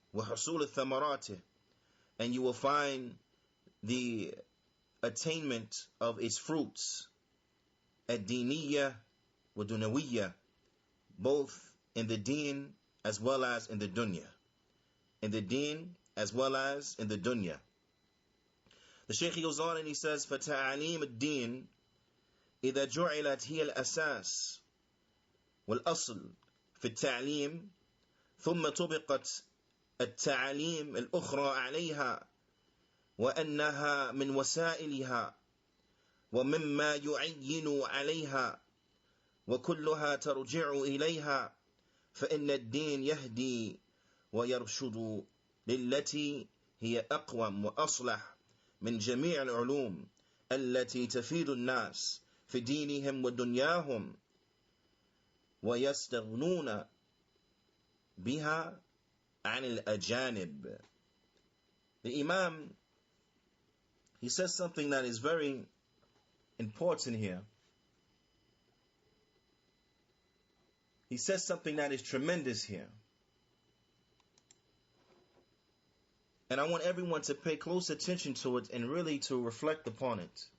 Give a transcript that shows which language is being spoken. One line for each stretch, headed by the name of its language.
Arabic: وحصول الثمرات,
English: and you will find the attainment of its fruits,
Arabic: الدينية وَدُنَوِيَّة,
English: both in the deen as well as in the dunya. In the deen as well as in the dunya. The Shaykh goes on and he says,
Arabic: فَتَعَلِيمُ الدِّينِ إِذَا جُعِلَتْ هِيَ الْأَسَاسِ وَالْأَصْلِ في التعليم ثم طبقت التعاليم الأخرى عليها وأنها من وسائلها ومما يعين عليها وكلها ترجع إليها فإن الدين يهدي ويرشد للتي هي أقوم وأصلح من جميع العلوم التي تفيد الناس في دينهم ودنياهم ويستغنون بها عن الأجانب.
English: The Imam, he says something that is very important here. He says something that is tremendous here. And I want everyone to pay close attention to it and really to reflect upon it.